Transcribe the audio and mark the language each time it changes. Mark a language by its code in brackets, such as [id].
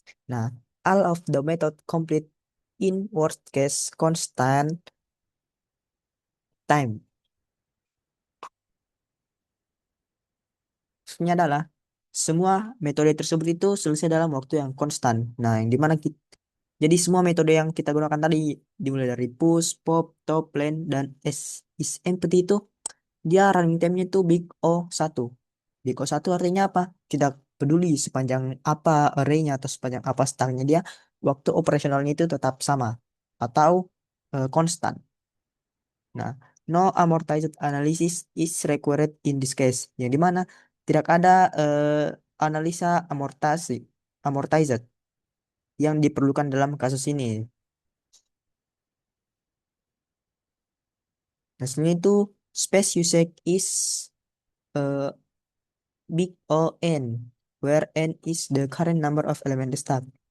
[en] Nah, all of the method complete in worst case constant time. [id] Maksudnya adalah semua metode tersebut itu selesai dalam waktu yang konstan. Nah, yang dimana kita, jadi semua metode yang kita gunakan tadi dimulai dari push, pop, top, lane, dan is empty itu dia running time-nya itu big O1. Big O1 artinya apa? Tidak peduli sepanjang apa array-nya atau sepanjang apa stangnya dia, waktu operasionalnya itu tetap sama atau konstan. [en] Nah, no amortized analysis is required in this case. [id] Yang dimana tidak ada analisa amortized yang diperlukan dalam kasus ini. Nah, sebenarnya itu [en] space usage is uh, big O n, where n is the current number of element stack.